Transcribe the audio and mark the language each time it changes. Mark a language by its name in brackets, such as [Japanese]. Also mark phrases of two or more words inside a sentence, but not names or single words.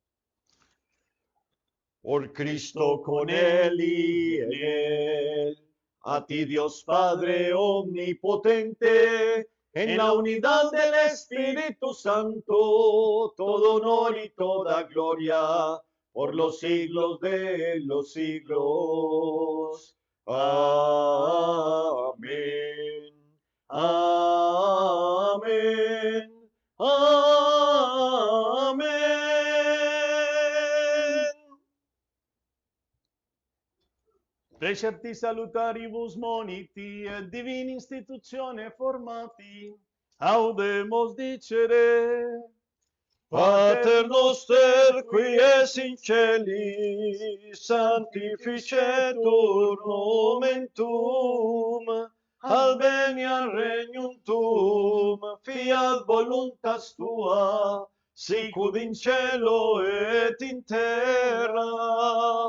[Spanish] Por Cristo, con Él y en Él, A ti Dios Padre omnipotente, en la unidad del Espíritu Santo, todo honor y toda gloria por los siglos de los siglos. Amén. Amén. Amén. [Latin] Recepti salutaribus moniti et divini institutione formati, audemus dicere, Pater noster, qui es in celi, sanctificetur nomen tuum, adveniat regnum tuum, fiat voluntas tua, sicut in cielo et in terra.